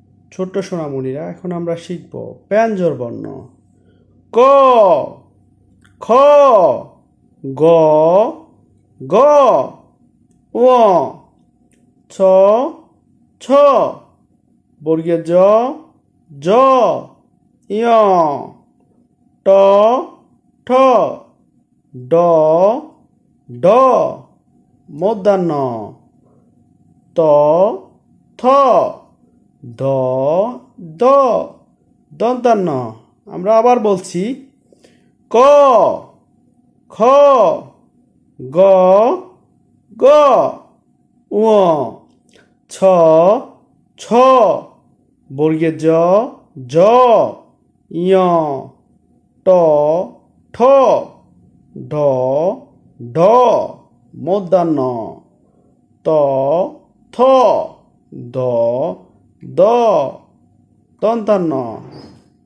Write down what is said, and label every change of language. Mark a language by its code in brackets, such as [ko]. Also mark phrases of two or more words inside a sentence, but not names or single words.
[bn] ছোট্ট সোনামণিরা, এখন আমরা শিখব ব্যঞ্জন বর্ণ। ক, খ, গ, গ, ঙ, ছ, ছ, বর্গীয় জ, জ, ঞ, ট, ঠ, ড, ঢ, মূর্ধন্য ত, থ, দ, দ, দন্তান্ন। আমরা আবার বলছি ক, খ, গ, গ, ঙ, ছ, ছ, বর্গীয় জ, জ, ঞ, ট, ঠ, ঢ, ঢ, মূর্ধন্য ত, থ, দ, দ, দন্তান্ন।